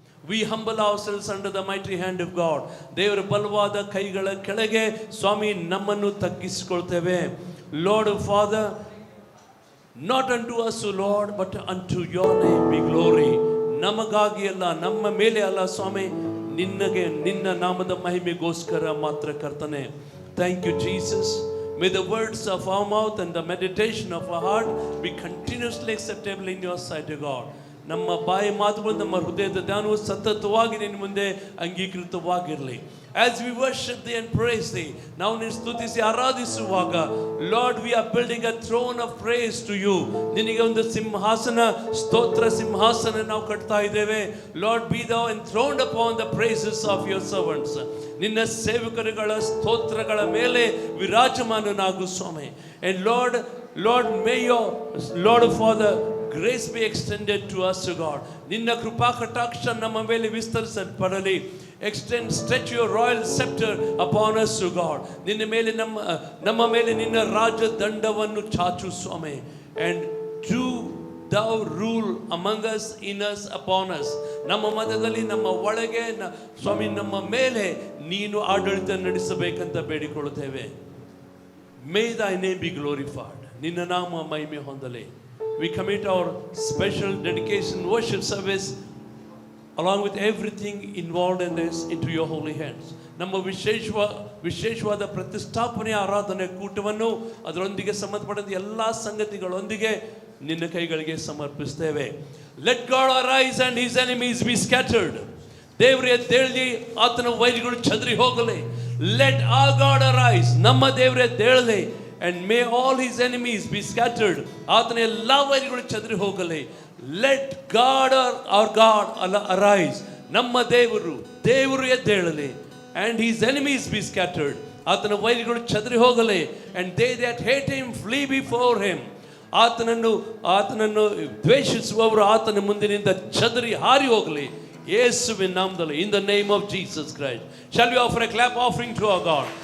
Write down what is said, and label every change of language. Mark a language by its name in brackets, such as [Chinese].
[English] We humble ourselves under the mighty hand of God. [Kannada] ದೇವರ ಬಲವಾದ ಕೈಗಳ ಕೆಳಗೆ ಸ್ವಾಮಿ ನಮ್ಮನ್ನು ತಗ್ಗಿಸಿಕೊಳ್ತೇವೆ. [English] Lord Father, not unto us, O Lord, but unto your name be glory. [Kannada] ನಮಗಾಗಿ ಅಲ್ಲ, ನಮ್ಮ ಮೇಲೆ ಅಲ್ಲ ಸ್ವಾಮಿ, ನಿನ್ನಗೆ, ನಿನ್ನ ನಾಮದ ಮಹಿಮೆಗೋಸ್ಕರ ಮಾತ್ರ ಕರ್ತನೆ. [English] Thank you, Jesus. May the words of our mouth and the meditation of our heart be continuously acceptable in your sight, O God. [Kannada] ನಮ್ಮ ಬಾಯಿ ಮಾತುಗಳು, ನಮ್ಮ ಹೃದಯದ ಧ್ಯಾನವು ಸತತವಾಗಿ ನಿನ್ನ ಮುಂದೆ ಅಂಗೀಕೃತವಾಗಿರಲಿ. [English] As we worship thee and praise thee, [Kannada] ನಾವು ನಿನ್ನ ಸ್ತುತಿಸಿ ಆರಾಧಿಸುವಾಗ, [English] Lord, we are building a throne of praise to you. [Kannada] ನಿನಗೆ ಒಂದು ಸಿಂಹಾಸನ, ಸ್ತೋತ್ರ ಸಿಂಹಾಸನ ನಾವು ಕಟ್ತಾ ಇದ್ದೇವೆ. [English] Lord, be thou enthroned upon the praises of your servants. [Kannada] ನಿನ್ನ ಸೇವಕರುಗಳ ಸ್ತೋತ್ರಗಳ ಮೇಲೆ ವಿರಾಜಮಾನನಾಗು ಸ್ವಾಮಿ. [English] And Lord, may your Lord Father grace be extended to us, O God. [Kannada] ನಿನ್ನ ಕೃಪಾ ಕಟಾಕ್ಷ ನಮ್ಮ ಮೇಲೆ ವಿಸ್ತರಿಸಲ್ಪಡಲಿ. [English] Stretch your royal scepter upon us, O God. [Kannada] ನಿನ್ನ ಮೇಲೆ ನಮ್ಮ ಮೇಲೆ ನಿನ್ನ ರಾಜ ದಂಡವನ್ನು ಚಾಚು ಸ್ವಾಮಿ. [English] And do thou rule among us, in us, upon us. [Kannada] ನಮ್ಮ ಮಧ್ಯದಲ್ಲಿ, ನಮ್ಮ ಒಳಗೆ ಸ್ವಾಮಿ, ನಮ್ಮ ಮೇಲೆ ನೀನು ಆಡಳಿತ ನಡೆಸಬೇಕಂತ ಬೇಡಿಕೊಳ್ಳುತ್ತೇವೆ. [English] May thy name be glorified. [Kannada] ನಿನ್ನ ನಾಮ ಮಹಿಮೆ ಹೊಂದಲಿ. [English] We commit our special dedication worship service along with everything involved in this into your holy hands. [Kannada] ನಮ್ಮ ವಿಶೇಷವಾದ ಪ್ರತಿಷ್ಠಾಪನೆ ಆರಾಧನೆ ಕೂಟವನ್ನು ಅದರೊಂದಿಗೆ ಸಂಬಂಧಪಟ್ಟಂತ ಎಲ್ಲ ಸಂಗತಿಗಳೊಂದಿಗೆ ನಿನ್ನ ಕೈಗಳಿಗೆ ಸಮರ್ಪಿಸ್ತೇವೆ. [English] Let God arise and his enemies be scattered. [Kannada] ದೇವರೇ ಎದ್ದೇಳಲಿ, ಆತನ ವೈರಿಗಳು ಚದರಿ ಹೋಗಲಿ. [English] Let our God arise. [Kannada] ನಮ್ಮ ದೇವರೇ ಎದ್ದೇಳಲಿ. [English] And may all his enemies be scattered. [Kannada] ಆತನ ಎಲ್ಲ ವೈರಿಗಳು ಚದರಿ ಹೋಗಲಿ. [English] Let God, our God, arise. [Kannada] ನಮ್ಮ ದೇವರು ಎದ್ದೇಳಲಿ. [English] And his enemies be scattered. [Kannada] ಆತನ ವೈರಿಗಳು ಚದರಿ ಹೋಗಲಿ. [English] And they that hate him flee before him. [Kannada] ಆತನನ್ನು ದ್ವೇಷಿಸುವವರು ಆತನ ಮುಂದಿನಿಂದ ಚದರಿ ಹಾರಿ ಹೋಗಲಿ. ಯೇಸುವಿನ ನಾಮದಲ್ಲಿ, [English] in the name of Jesus Christ. Shall we offer a clap offering to our God?